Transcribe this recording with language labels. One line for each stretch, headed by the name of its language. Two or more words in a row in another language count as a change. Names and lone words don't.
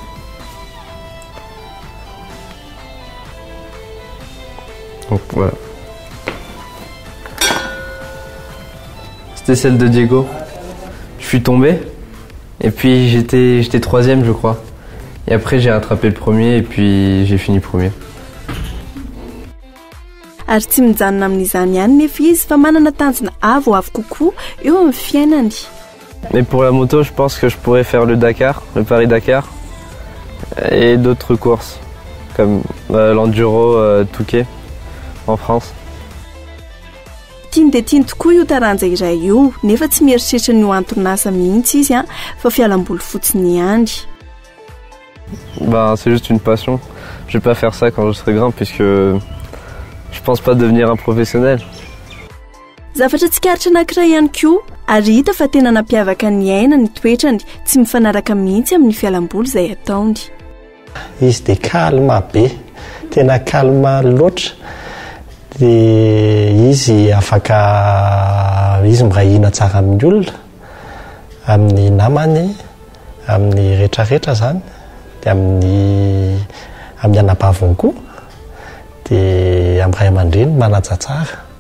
French: Donc voilà. C'était celle de Diego. Je suis tombé et puis j'étais 3e je crois. Et après j'ai rattrapé le premier et puis j'ai fini premier.
Malagasy: Ary tsy mijanona amin'izany ihany nefa izy fa manana tanjona avo kokoa eo amin'ny fiainany.
French: Mais pour la moto, je pense que je pourrais faire le Dakar, le Paris-Dakar et d'autres courses comme l'Enduro Touquet en France.
Malagasy: Tiany dia tiany tokoa io taranja iray io nefa tsy mieritreritra ny oanton'asa mihitsy izy fa fialamboly fotsiny ihany.
French: C'est juste une passion. Je vais pas faire ça quand je serai grand puisque je pense pas devenir un professionnel.
Malagasy: Zavatra tsikaritra anankiray ihany koa ary hita fa tena nampiavaka ny aina ny toetrany tsy mifanaraka mihitsy amin'ny fialamboly izay ataony. Izy dia calme be, tena calme loatra. Dia izy afaka izy mirahina tsara amin'ny olona, amin'ny namany, amin'ny rehetrarehetra zany, dia amin'ny anabaviny koa, dia amin'ny ray aman-dreny manaja tsara.